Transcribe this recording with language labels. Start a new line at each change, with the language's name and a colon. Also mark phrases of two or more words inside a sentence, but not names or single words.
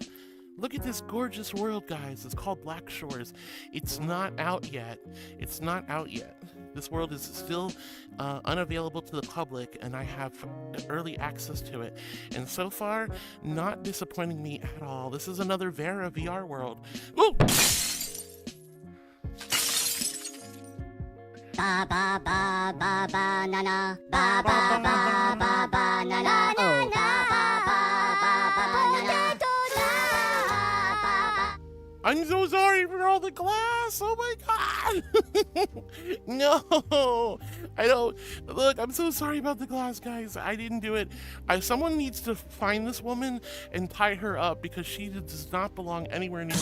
English: Look at this gorgeous world, guys. It's called Black Shores. It's not out yet. This world is still unavailable to the public, and I have early access to it. And so far, not disappointing me at all. This is another Vera VR world. Ooh! Ba ba ba ba ba na na ba ba ba ba ba na na oh ba ba ba ba ba na na. I'm so sorry for all the glass. Oh my god. No, I don't. Look, I'm so sorry about the glass, guys. I didn't do it. Someone needs to find this woman and tie her up because she does not belong anywhere near my